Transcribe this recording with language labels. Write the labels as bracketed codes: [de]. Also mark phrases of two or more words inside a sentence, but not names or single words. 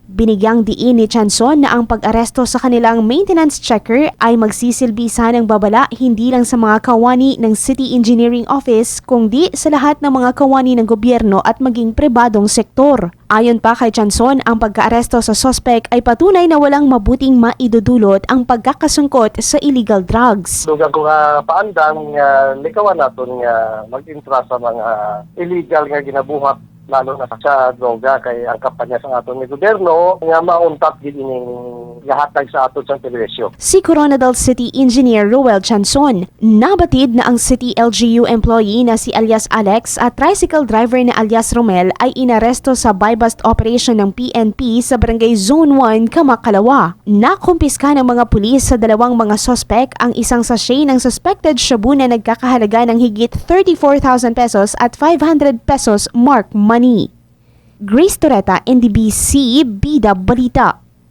[tl] Binigyang diin ni Chanson na ang pag-aresto sa kanilang maintenance checker ay magsisilbi ng babala hindi lang sa mga kawani ng City Engineering Office kundi sa lahat ng mga kawani ng gobyerno at maging pribadong sektor. Ayon pa kay Chanson, ang pagka-aresto sa suspect ay patunay na walang mabuting maidudulot ang pagkakasungkot sa [en] illegal drugs. [hil] Dugang ko nga paandang likawan natin nga mag-intra sa mga illegal nga ginabuhat lalo na sa droga kay ang kampanya sa aton ni gobyerno nga mauntat gid ining gahatag sa aton sa telebisyon. [tl] Si Coronadal City Engineer Ruel Chanson, nabatid na ang City LGU employee na si alias Alex at tricycle driver na alias Romel ay inaresto sa [en] buy-bust operation [tl] ng PNP sa Barangay Zone 1, Kamakalawa. Nakumpiska ng mga pulis sa dalawang mga suspect ang isang sachet ng suspected shabu na nagkakahalaga ng higit 34,000 pesos at 500 pesos mark money. Grace Toreta, NDBC, Bida Balita.